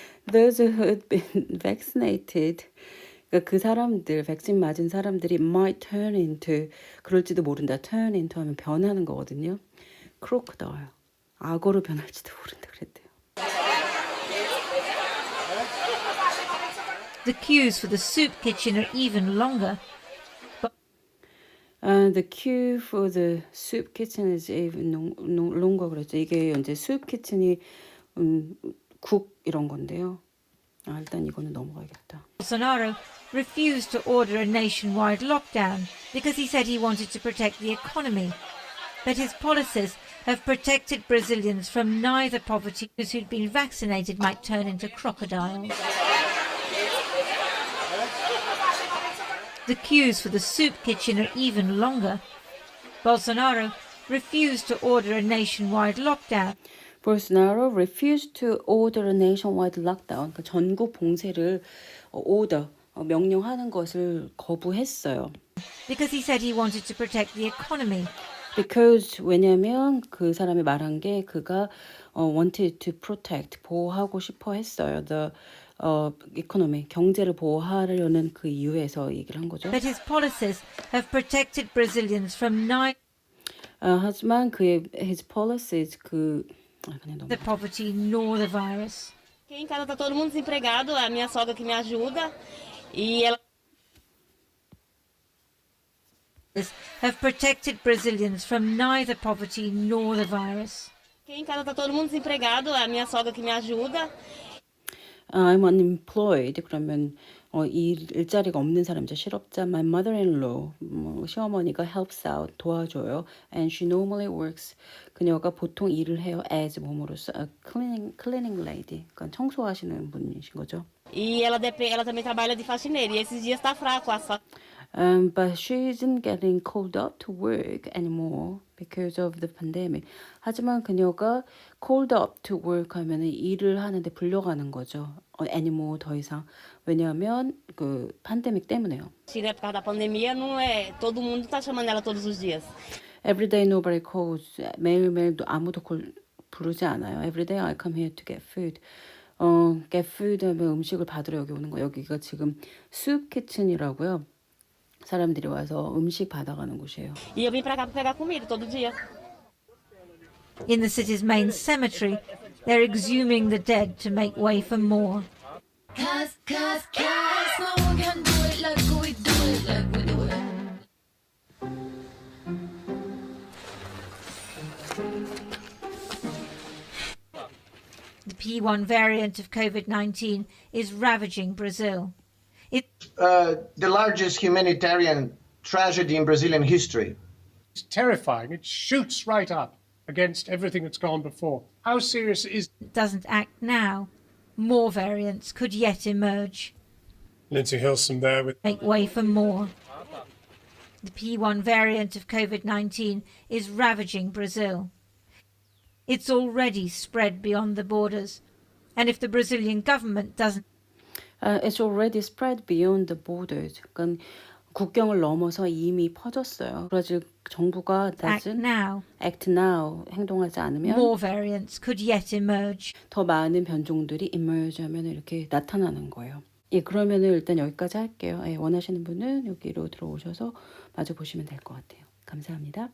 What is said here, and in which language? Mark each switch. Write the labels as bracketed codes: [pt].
[en] Those who had been vaccinated, [ko] 그러니까 그 사람들, 백신 맞은 사람들이 [en] might turn into, [ko] 그럴지도 모른다. [en] turn into [ko] 하면 변하는 거거든요. crocodile, 악어로 변할지도 모른다 그랬대요. [en] The queues for the soup kitchen are even longer. The queue for the soup kitchen is even longer 그랬죠. [ko] 이게 이제 soup kitchen이 국 이런 건데요. 일단 이거는 넘어가야겠다. [en] Bolsonaro refused to order a nationwide lockdown because he said he wanted to protect the economy. But his policies have protected Brazilians from neither poverty. Those who'd been vaccinated might turn into crocodiles. The queues for the soup kitchen are even longer. Bolsonaro refused to order a nationwide lockdown. Bolsonaro refused to order a nationwide lockdown. [ko] 그러니까 전국 봉쇄를 명령하는 것을 거부했어요. [en] Because he said he wanted to protect the economy. Because [ko] 왜냐면 그 사람이 말한 게 그가 [en] wanted to protect [ko] 보호하고 싶어 했어요. [en] The economy [ko] 경제를 보호하려는 그 이유에서 얘기를 한 거죠. [en] But his policies have protected Brazilians from neither [ko] 하지만 그의 [en] his policies the poverty nor the virus. [pt] Aqui em casa tá todo mundo desempregado, a minha sogra que me ajuda e ela [en] Have protected Brazilians from neither poverty nor the virus. [pt] Aqui em casa tá todo mundo desempregado, a minha sogra que me ajuda. [en] I'm unemployed. [ko] 그러면 일자리가 없는 사람이죠. 실업자. [en] My mother-in-law, [ko] 시어머니가 [en] helps out, [ko] 도와줘요. [en] And she normally works. [ko] 그녀가 보통 일을 해요. [en] As [ko] 몸으로써 [en] cleaning lady. [ko] 그러니까 청소하시는 분이신 거죠. [pt] E ela também trabalha de faxineira. E esses dias tá fraco a sogra. [en] But she isn't getting called up to work anymore because of the pandemic. [ko] 하지만 그녀가 [en] called up to work [ko] 하면은 일을 하는데 불려가는 거죠. [en] anymore [ko] 더 이상. 왜냐하면 그 팬데믹 때문에요. [pt] Tira por causa da pandemia, não é. Todo mundo tá chamando ela todos os dias. [en] Everyday nobody calls. [ko] 매일매일 아무도 부르지 않아요. [en] Everyday I come here to get food. get food [ko] 하면 음식을 받으러 여기 오는 거. 여기가 지금 soup kitchen이라고요. 사람들이 와서 음식 받아가는 곳이에요. [pt] E eu vim pra cá pra pegar comida todo dia. [en] In the city's main cemetery, they're exhuming the dead to make way for more. Cause no one can do it like we do it, like we do it. The P1 variant of COVID-19 is ravaging Brazil. The largest humanitarian tragedy in Brazilian history. It's terrifying. It shoots right up against everything that's gone before. How serious is It doesn't act now. More variants could yet emerge. Lindsay Hilson there with Make way for more. The P1 variant of COVID-19 is ravaging Brazil. It's already spread beyond the borders. And if the Brazilian government doesn't It's already spread beyond the borders. [ko] 그러니까 국경을 넘어서 이미 퍼졌어요. 브라질 정부가 [en] act now, act now [ko] 행동하지 않으면 [en] more variants could yet emerge. [ko] 더 많은 변종들이 emerge 하면 이렇게 나타나는 거예요. 예, 그러면은 일단 여기까지 할게요. 예, 원하시는 분은 여기로 들어오셔서 마저 보시면 될 것 같아요. 감사합니다.